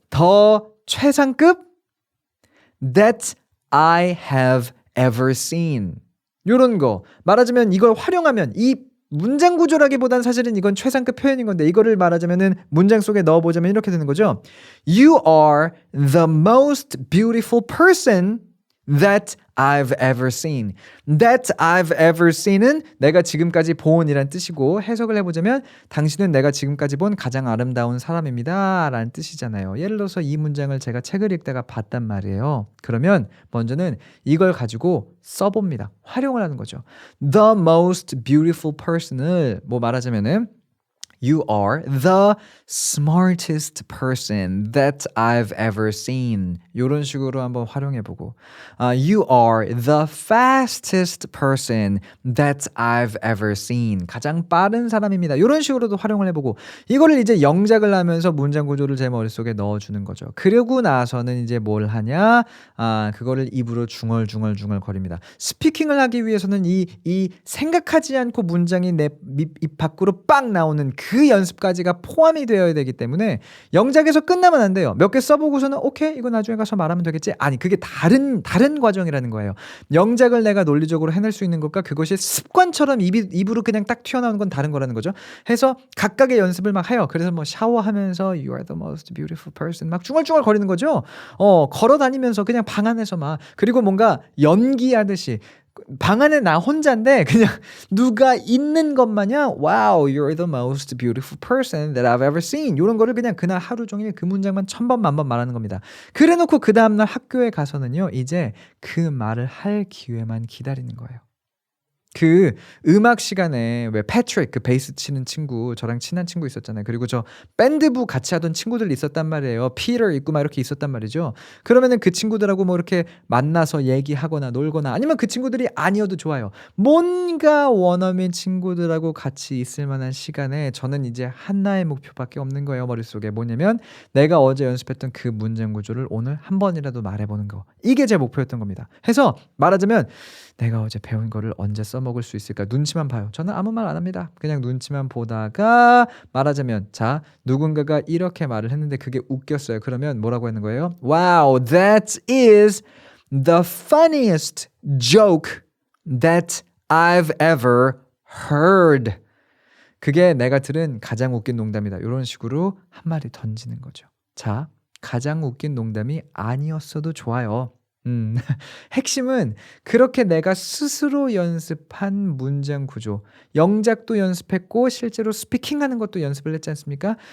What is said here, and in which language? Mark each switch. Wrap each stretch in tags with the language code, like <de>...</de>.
<ko>더 최상급</ko> <en>that I have ever seen.</en> <ko>요런 거 말하자면 이걸 활용하면 이 문장 구조라기보단 사실은 이건 최상급 표현인 건데 이거를 말하자면은 문장 속에 넣어보자면 이렇게 되는 거죠.</ko> <en>You are the most beautiful person that I've ever seen. That I've ever seen</en> <ko>은 내가 지금까지 본이란 뜻이고 해석을 해보자면 당신은 내가 지금까지 본 가장 아름다운 사람입니다 라는 뜻이잖아요. 예를 들어서 이 문장을 제가 책을 읽다가 봤단 말이에요. 그러면 먼저는 이걸 가지고 써봅니다. 활용을 하는 거죠.</ko> <en>The most beautiful person을</en> <ko>뭐 말하자면은</ko> <en>You are the smartest person that I've ever seen.</en> <ko>이런 식으로 한번 활용해보고</ko> <en>You are the fastest person that I've ever seen.</en> <ko>가장 빠른 사람입니다. 이런 식으로도 활용을 해보고 이거를 이제 영작을 하면서 문장 구조를 제 머릿속에 넣어주는 거죠. 그러고 나서는 이제 뭘 하냐? 그거를 입으로 중얼중얼 거립니다. 스피킹을 하기 위해서는 이 생각하지 않고 문장이 내 입 밖으로 빡 나오는 그 연습까지가 포함이 되어야 되기 때문에 영작에서 끝나면 안 돼요. 몇 개 써보고서는 오케이 이거 나중에 가서 말하면 되겠지. 아니 그게 다른 과정이라는 거예요. 영작을 내가 논리적으로 해낼 수 있는 것과 그것이 습관처럼 입으로 그냥 딱 튀어나오는 건 다른 거라는 거죠. 해서 각각의 연습을 막 해요. 그래서 뭐 샤워하면서</ko> <en>You are the most beautiful person</en> <ko>막 중얼중얼 거리는 거죠. 걸어 다니면서 그냥 방 안에서 막 그리고 뭔가 연기하듯이 방 안에 나 혼자인데 그냥 누가 있는 것 마냥</ko> <en>Wow, you're the most beautiful person that I've ever seen.</en> <ko>이런 거를 그냥 그날 하루 종일 그 문장만 1000번 만번 말하는 겁니다. 그래놓고 그 다음날 학교에 가서는요. 이제 그 말을 할 기회만 기다리는 거예요. 그 음악 시간에 왜 패트릭 그 베이스 치는 친구 저랑 친한 친구 있었잖아요. 그리고 저 밴드부 같이 하던 친구들 있었단 말이에요. 피터 있고 막 이렇게 있었단 말이죠. 그러면은 그 친구들하고 뭐 이렇게 만나서 얘기하거나 놀거나 아니면 그 친구들이 아니어도 좋아요. 뭔가 원어민 친구들하고 같이 있을 만한 시간에 저는 이제 하나의 목표밖에 없는 거예요. 머릿속에 뭐냐면 내가 어제 연습했던 그 문장 구조를 오늘 한 번이라도 말해보는 거. 이게 제 목표였던 겁니다. 해서 말하자면 내가 어제 배운 거를 언제 써먹을 수 있을까 눈치만 봐요. 저는 아무 말 안 합니다. 그냥 눈치만 보다가 말하자면 자 누군가가 이렇게 말을 했는데 그게 웃겼어요. 그러면 뭐라고 하는 거예요?</ko> <en>Wow, that is the funniest joke that I've ever heard.</en> <ko>그게 내가 들은 가장 웃긴 농담이다. 이런 식으로 한 마디 던지는 거죠. 자, 가장 웃긴 농담이 아니었어도 좋아요. 핵심은 그렇게 내가 스스로 연습한 문장 구조, 영작도 연습했고 실제로 스피킹하는 것도 연습을 했지 않습니까?</ko>